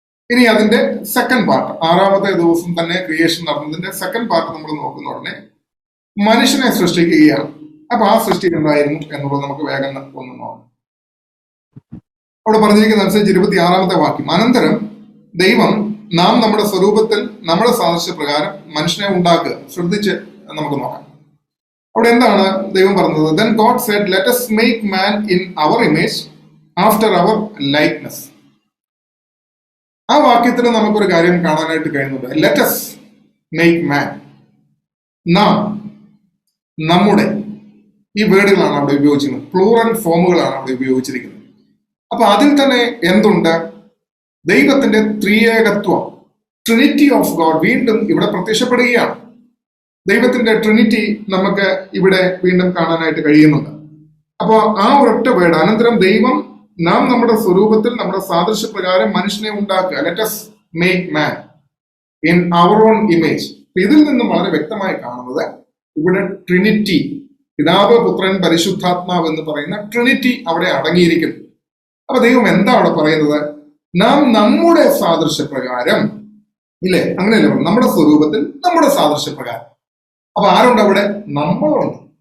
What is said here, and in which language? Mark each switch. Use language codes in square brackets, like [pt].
[ml] ഇനി അതിന്റെ second part, 6-ാമത്തെ ദിവസം തന്നെ ക്രിയേഷൻ നടന്നതിന്റെ സെക്കൻഡ് പാർട്ട് നമ്മൾ നോക്കുന്ന ഉടനെ മനുഷ്യനെ സൃഷ്ടിക്കുകയാണ്. അപ്പൊ ആ സൃഷ്ടി എന്തായിരുന്നു എന്നുള്ളത് നമുക്ക് വേഗം ഒന്ന് നോക്കാം. അവിടെ പറഞ്ഞിരിക്കുന്ന അനുസരിച്ച് 26-ാമത്തെ വാക്യം, അനന്തരം ദൈവം നാം നമ്മുടെ സ്വരൂപത്തിൽ നമ്മുടെ സാദൃശ്യപ്രകാരം മനുഷ്യനെ ഉണ്ടാക്കുക. ശ്രദ്ധിച്ച് നമുക്ക് നോക്കാം. അവിടെ എന്താണ് ദൈവം പറഞ്ഞത്? [en] Then God said, let us make man in our image, after our likeness. [ml] ആ വാക്യത്തിൽ നമുക്കൊരു കാര്യം കാണാനായിട്ട് കഴിയുന്നുണ്ട്. [en] Let us make man. [ml] നാം, നമ്മുടെ, ഈ വേർഡുകളാണ് അവിടെ ഉപയോഗിച്ചിരിക്കുന്നത്. പ്ലൂറൽ ഫോമുകളാണ് അവിടെ ഉപയോഗിച്ചിരിക്കുന്നത്. അപ്പൊ അതിൽ തന്നെ എന്തുണ്ട്? ദൈവത്തിന്റെ ത്രിയേകത്വം, ട്രിനിറ്റി ഓഫ് ഗോഡ് വീണ്ടും ഇവിടെ പ്രത്യക്ഷപ്പെടുകയാണ്. ദൈവത്തിന്റെ ട്രിനിറ്റി നമുക്ക് ഇവിടെ വീണ്ടും കാണാനായിട്ട് കഴിയുന്നുണ്ട്. അപ്പോൾ ആ ഒരൊറ്റ വേർഡ്, അനന്തരം ദൈവം നാം നമ്മുടെ സ്വരൂപത്തിൽ നമ്മുടെ സാദൃശ്യപ്രകാരം മനുഷ്യനെ ഉണ്ടാക്കുക. [en] Let us make man in our own image. [ml] ഇതിൽ നിന്നും വളരെ വ്യക്തമായി കാണുന്നത് ഇവിടെ ട്രിനിറ്റി, പിതാവ്, പുത്രൻ, പരിശുദ്ധാത്മാവ് എന്ന് പറയുന്ന ട്രിനിറ്റി അവിടെ അടങ്ങിയിരിക്കുന്നു. അപ്പൊ ദൈവം എന്താ അവിടെ പറയുന്നത്? നാം നമ്മുടെ സാദൃശ്യപ്രകാരം, ഇല്ലേ? അങ്ങനെയല്ലേ, നമ്മുടെ സ്വരൂപത്തിൽ നമ്മുടെ സാദൃശ്യപ്രകാരം. അപ്പൊ ആരുണ്ട് അവിടെ? നമ്മളുണ്ട്.